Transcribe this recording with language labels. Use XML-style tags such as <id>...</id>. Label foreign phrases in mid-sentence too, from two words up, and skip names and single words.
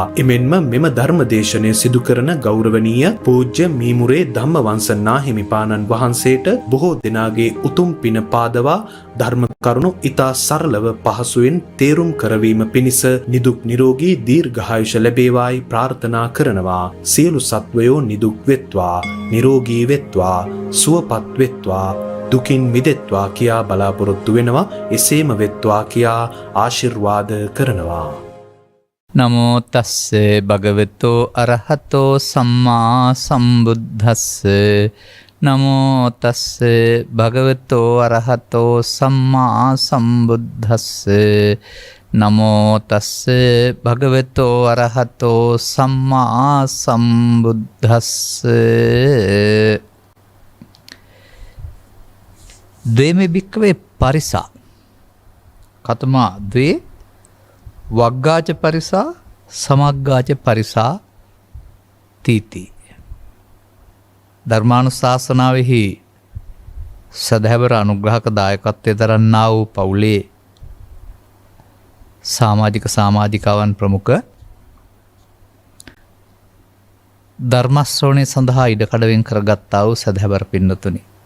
<si>එමෙන්ම මෙම ධර්මදේශනය සිදු කරන ගෞරවනීය පූජ්‍ය මීමුරේ ධම්මවංශ නාහිමිපාණන් වහන්සේට බොහෝ දෙනාගේ උතුම් පින පාදවා ධර්ම කරුණු ඊතා සරලව පහසුවෙන් තේරුම් කරවීම පිණිස නිදුක් නිරෝගී දීර්ඝායුෂ ලැබේවායි ප්‍රාර්ථනා කරනවා. සියලු සත්වයෝ නිදුක් වෙත්වා, නිරෝගී වෙත්වා, සුවපත් වෙත්වා, දුකින් මිදෙත්වා කියා බලාපොරොත්තු වෙනවා. එසේම වෙත්වා කියා ආශිර්වාද කරනවා.</si> <pi>නමෝ තස්ස භගවතෝ අරහතෝ සම්මා සම්බුද්දස්ස. නමෝ තස්ස භගවතෝ අරහතෝ සම්මා සම්බුද්දස්ස. නමෝ තස්ස භගවතෝ අරහතෝ සම්මා සම්බුද්දස්ස. ද්වේමේ භික්ඛවේ පරිසා කතමා ද්වේ වග්ගාච පරිසා සමග්ගාච පරිසා තීති.</pi> <si>ධර්මානුශාසනාවෙහි සදහැවර අනුග්‍රහක දායකත්වයේ දරන්නා වූ පවුලේ සමාජිකාවන් ප්‍රමුඛ ධර්මශ්‍රවණය සඳහා ඉඩකඩ වෙන් කරගත්තා වූ සදහැවර පින්නතුනි,</si>